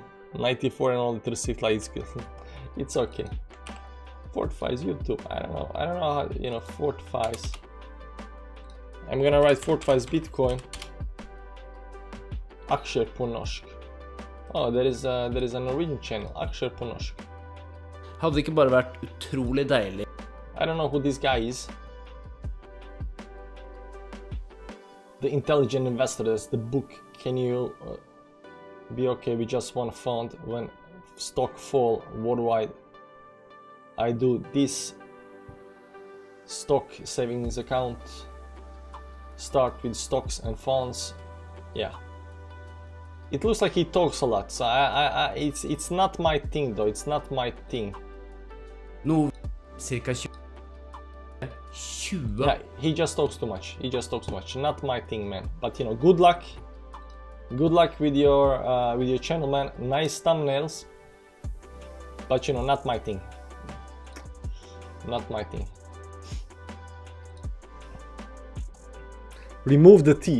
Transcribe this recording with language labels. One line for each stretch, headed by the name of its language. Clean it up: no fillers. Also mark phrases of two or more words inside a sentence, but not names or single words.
English: 94 and all the 36 likes. It's okay. Fortifies YouTube, I don't know how, you know, Fortifies. I'm gonna write Fortifies Bitcoin. Aksher Ponoshk. Oh, there is a Norwegian channel, Aksher Ponoshk.
Norwegian: Hadde det ikke bare vært utrolig deilig?
English: I don't know who this guy is. The Intelligent Investors, the book. Can you be okay with just one fund when stock fall worldwide? I do this stock savings account. Start with stocks and funds. Yeah. It looks like he talks a lot, so it's not my thing though, it's not my thing.
Norwegian: Noe cirka 20.
English: Yeah, he just talks too much, not my thing, man. But you know, good luck with your channel, man. Nice thumbnails, but you know, not my thing. Not my thing. Remove the T.